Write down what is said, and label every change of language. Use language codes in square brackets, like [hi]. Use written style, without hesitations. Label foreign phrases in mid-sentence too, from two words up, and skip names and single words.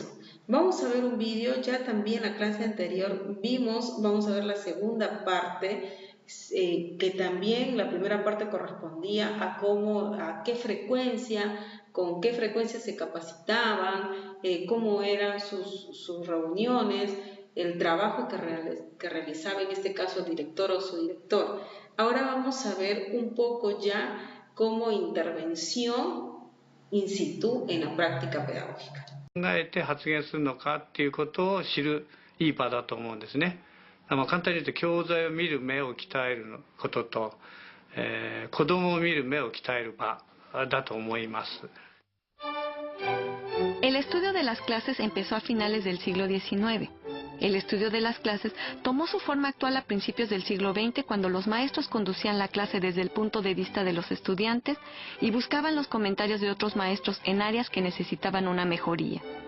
[es] Vamos a ver un vídeo, ya también la clase anterior vamos a ver la segunda parte, que también la primera parte correspondía a qué frecuencia, con qué frecuencia se capacitaban, cómo eran sus reuniones, el trabajo que realizaba en este caso el director o su director. Ahora vamos a ver un poco ya como intervención [la] in situ [es] en la práctica pedagógica. [ja] 考えて発言するのかっていうことを知るいい場だと思うんですね。簡単に言うと教材を見る目を鍛えることと、子供を見る目を鍛える場だと思います。 [es] El estudio de las clases empezó a finales del siglo XIX. El estudio de las clases tomó su forma actual a principios del siglo XX, cuando los maestros conducían la clase desde el punto de vista de los estudiantes y buscaban los comentarios de otros maestros en áreas que necesitaban una mejoría.